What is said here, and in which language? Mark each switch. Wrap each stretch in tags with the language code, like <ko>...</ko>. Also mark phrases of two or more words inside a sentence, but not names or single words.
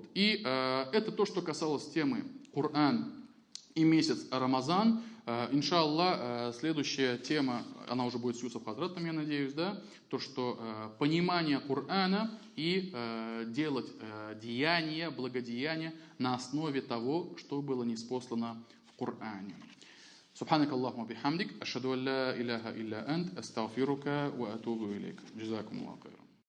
<ru>И это то, что касалось темы Коран и месяц Рамазан. Иншаллах, следующая тема, она уже будет с Юсуф Хазратом, я надеюсь, да, то, что понимание Корана и делать деяния, благодеяния на основе того, что было ниспослано в Коране.</ru> <ar>سبحانك اللهم وبحمدك أشهد أن لا إله إلا أنت أستغفرك وأتوب إليك جزاكم الله خيرا</ar>